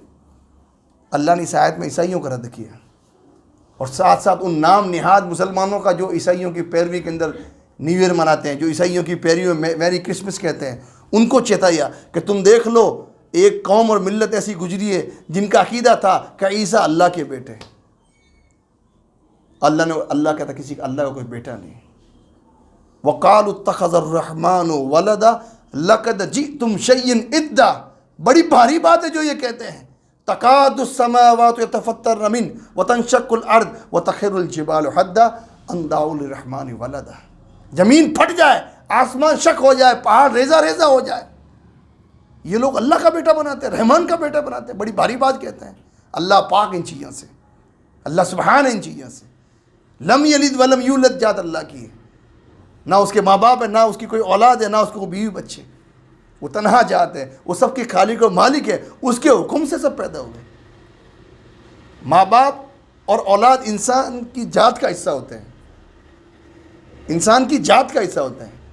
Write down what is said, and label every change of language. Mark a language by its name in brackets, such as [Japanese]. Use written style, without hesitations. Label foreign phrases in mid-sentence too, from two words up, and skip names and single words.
[Urdu] اللہ نے اس آیت میں عیسائیوں کا رد کیا، اور ساتھ ساتھ ان نام نہاد مسلمانوں کا جو عیسائیوں کی پیروی کے اندر [English] New Year [Urdu] مناتے ہیں، جو عیسائیوں کی پیروی میں [English] Merry Christmas [Urdu] کہتے ہیں، ان کو چتایا کہ تم دیکھ لو، ایک قوم اور ملت ایسی گزری ہے جن کا عقیدہ تھا کہ عیسیٰ اللہ کے بیٹے. اللہ کہتا کسی کا اللہ کا کوئی بیٹا نہیں. [Arabic] وقالوا اتخذ الرحمن ولدا لقد جئتم شيئا إدا, [Urdu] بڑی بھاری بات ہے جو یہ کہتے ہیں. [Arabic] تكاد السماوات يتفطرن منه وتنشق الأرض وتخر الجبال هدا أن دعوا للرحمن ولدا, [Urdu] زمین پھٹ جائے، آسمان شق ہو جائے، پہاڑ ریزہ ریزہ ہو جائے، یہ لوگ اللہ کا بیٹا بناتے ہیں، رحمان کا بیٹا بناتے ہیں. بڑی بھاری بات کہتے ہیں. اللہ پاک ان چیزوں سے، اللہ سبحان ان چیزوں سے. [Arabic] لم يلد ولم يولد [Urdu] ذات اللہ کی ہے، نا اس کے ماں باپ ہے، نا اس کی کوئی اولاد ہے، نا اس کو بیوی بچے. وہ تنہا ذات ہے، وہ سب کے خالق اور مالک ہے، اس کے حکم سے سب پیدا ہوئے. ماں باپ اور اولاد انسان کی ذات کا حصہ ہوتے ہیں، انسان کی ذات کا حصہ ہوتے ہیں.